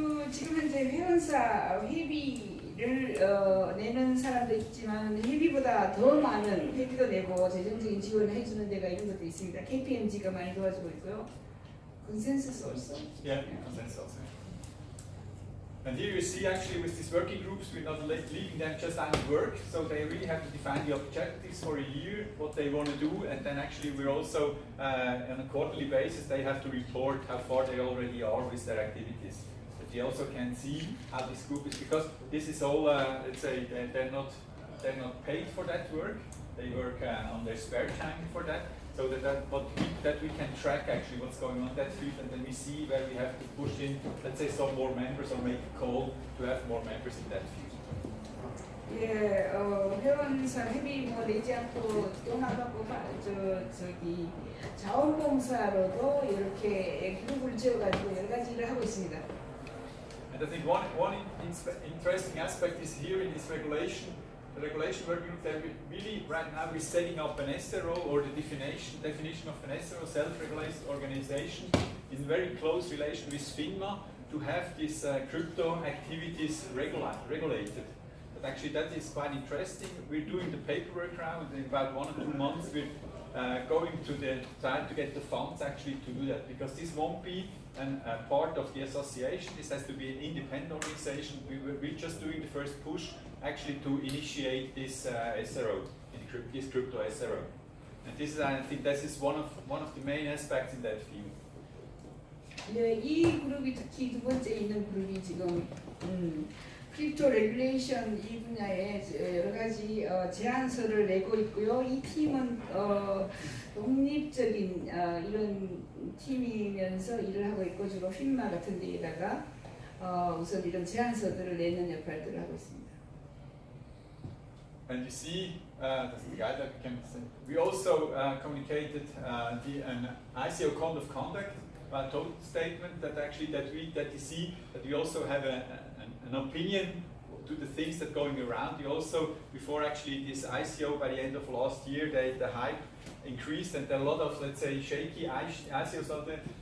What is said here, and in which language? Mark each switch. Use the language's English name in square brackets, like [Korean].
[Korean] 지금 현재 회원사 회비를 내는 사람도 있지만 회비보다 더 많은 회비도 내고 재정적인 지원을 해주는 데가 이런 것도 있습니다. KPMG가 많이 도와주고 있고요. [English] Consensus also. Yeah, Consensus also. And here you see actually with these working groups, we're not leaving them just out of work, so they really have to define the objectives for a year, what they want to do, and then actually we're also on a quarterly basis, they have to report how far they already are with their activities. But you also can see how this group is, because this is all, let's say, they're not paid for that work, they work on their spare time for that. So that we can track actually what's going on in that field, and then we see where we have to push in, let's say, some more members or make a call to have more members in that field. [Korean] 예, 회원사 회비 뭐 내지 않고 돈 안 받고 저기 자원봉사로도 이렇게 그룹을 지어가지고 여러 가지 일을 하고 있습니다. [English] And I think one interesting aspect is here in this regulation. The regulation working group that really right now we're setting up an SRO, or the definition of an SRO, self-regulated organization, in very close relation with FINMA to have these crypto activities regulated. But actually that is quite interesting. We're doing the paperwork now, and in about 1 or 2 months we're going to try to get the funds actually to do that, because this won't be a part of the association. This has to be an independent organization. We're just doing the first push actually to initiate this SRO, this crypto SRO. And this is, I think, this is one of the main aspects in that field. [Korean] 네, 이 그룹이 특히 두 번째 있는 그룹이 지금 크립토 레귤레이션 이 분야에 여러 가지 제안서를 내고 있고요. 이 팀은 독립적인 이런 팀이면서 일을 하고 있고 주로 필마 같은 데에다가 우선 이런 제안서들을 내는 역할들을 하고 있습니다. [English] And you see, that's the guide that we can say. We also communicated an ICO code of conduct, a total statement that actually that you see that we also have an opinion to the things that are going around. We also, before actually this ICO by the end of last year, the hype increased and there are a lot of, let's say, shaky ICOs out there.